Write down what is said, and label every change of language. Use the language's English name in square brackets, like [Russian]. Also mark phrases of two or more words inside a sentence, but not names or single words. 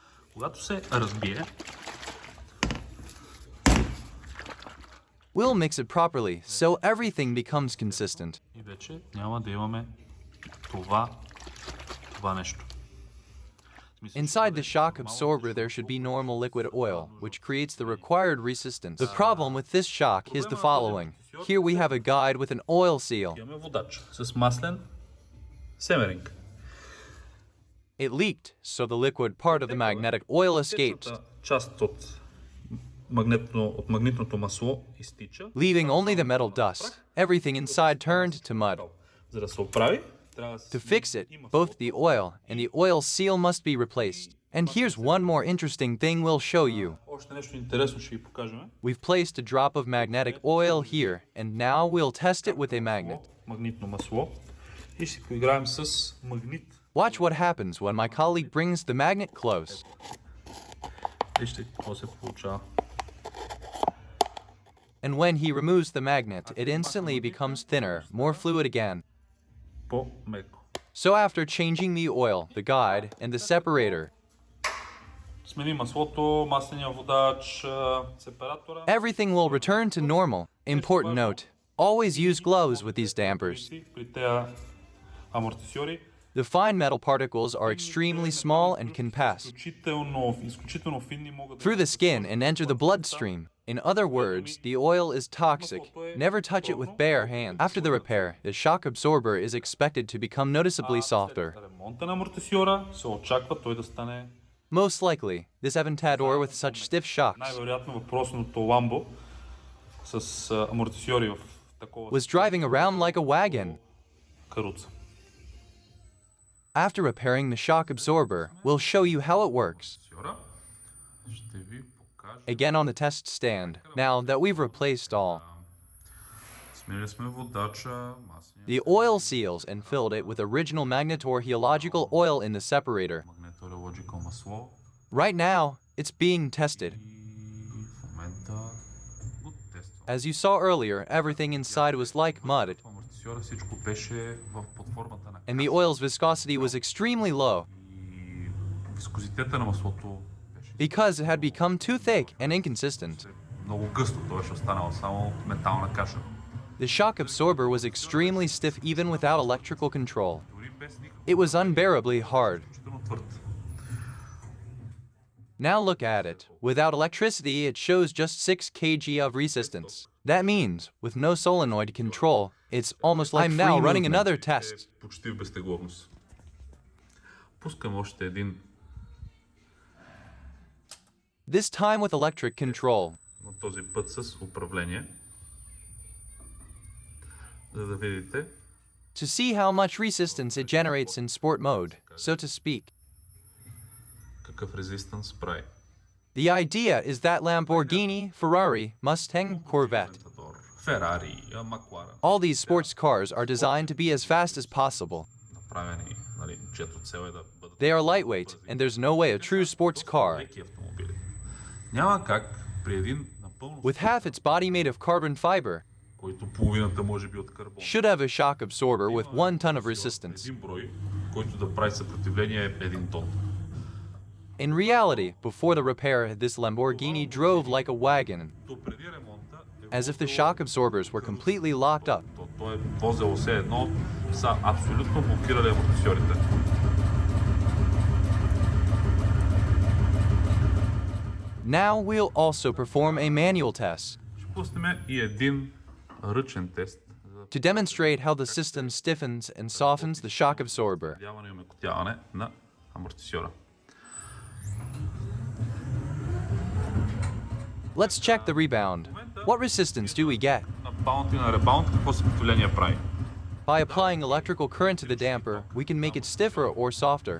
[Bulgarian] Когато се разбие, [English] We'll mix it properly so everything becomes consistent. [Bulgarian] и вече няма да имаме това нещо. [English] Inside the shock absorber there should be normal liquid oil, which creates the required resistance. The problem with this shock is the following. Here we have a guide with an oil seal. [Bulgarian] Имаме водач с маслен семеринг. [English] It leaked, so the liquid part of the magnetic oil escaped, [Bulgarian] Част от магнитното масло изтича. [English] leaving only the metal dust. Everything inside turned to mud. [Bulgarian] За да се оправи, трябва да се [English] To fix it, both the oil and the oil seal must be replaced. And here's one more interesting thing we'll show you. [Bulgarian] Още нещо интересно ще ви покажем. [English] We've placed a drop of magnetic oil here, and now we'll test it with a magnet. [Bulgarian] Магнитно масло. И ще си поиграем с магнит. [English] Watch what happens when my colleague brings the magnet close. [Bulgarian] Вижте какво се получава. [English] And when he removes the magnet, it instantly becomes thinner, more fluid again. [Bulgarian] По-меко. [English] So after changing the oil, the guide, and the separator, [Bulgarian] Смени маслото, масления водач, сепаратора. [English] everything will return to normal. Important note, always use gloves with these dampers. [Bulgarian] При тези амортисьори [English] The fine metal particles are extremely small and can pass [Bulgarian] изключително финни могат [English] through the skin and enter the bloodstream. In other words, the oil is toxic. Never touch it with bare hands. After the repair, the shock absorber is expected to become noticeably softer. [Bulgarian] ремонта на амортисьора се очаква той да стане [English] Most likely, this Aventador with such stiff shocks [Bulgarian] най-вероятно въпросното Ламбо с амортисьори в такова [English] was driving around like a wagon. [Bulgarian] каруца. [English] After repairing the shock absorber, we'll show you how it works. [Bulgarian] Ще ви покажа. [English] Again on the test stand, now that we've replaced all. [Bulgarian] Сменили сме водача, масления [English] The oil seals and filled it with original Magneto Rheological oil in the separator. [Bulgarian] Magneto Rheological масло. [English] Right now, it's being tested. [Bulgarian] И в момента [English] As you saw earlier, everything inside was like mud, [Bulgarian] Амортисьора всичко беше под формата на [English] and the oil's viscosity was extremely low [Bulgarian] и вискозитета на маслото беше [English] because it had become too thick and inconsistent. [Bulgarian] много гъсто, то беше останало само метална каша. [English] The shock absorber was extremely stiff even without electrical control. [Bulgarian] Дори без никакво [English] It was unbearably hard. [Bulgarian] изключително твърд. [English] Now look at it. Without electricity, it shows just 6 kg of resistance. That means, with no solenoid control, it's almost like I'm now running another test. [Bulgarian] Почти в безтегловност. Пускам още един. [English] This time with electric control. [Bulgarian] На този път с управление. За да видите [English] To see how much resistance it generates in sport mode, so to speak. [Bulgarian] какъв резистанс прави. [English] The idea is that Lamborghini, Ferrari, Mustang, Corvette, [Bulgarian] Ферари, Макларен. [English] all these sports cars are designed to be as fast as possible. [Bulgarian] Направени, нали, чиято цел е да бъдат [English] They are lightweight, and there's no way a true sports car, [Bulgarian] леки автомобили. Няма как при един напълно [English] with half its body made of carbon fiber, [Bulgarian] който половината може би от карбон. [English] should have a shock absorber with 1 ton of resistance. [Bulgarian] Един брой, който да прави съпротивление е 1 тон. [English] In reality, before the repair, this Lamborghini drove like a wagon, [Bulgarian] То преди ремонта [English] as if the shock absorbers were completely locked up. [Bulgarian] той е возел все едно, са абсолютно блокирали амортисьорите. [English] Now we'll also perform a manual test [Bulgarian] Ще пуснем и един ръчен тест за [English] to demonstrate how the system stiffens and softens the shock absorber. [Bulgarian] подяване и омекотяване на амортисьора. [English] Let's check the rebound. What resistance do we get? [Bulgarian] На баунт и на ребаунд какво съпротивление прави? [English] By applying electrical current to the damper, we can make it stiffer or softer.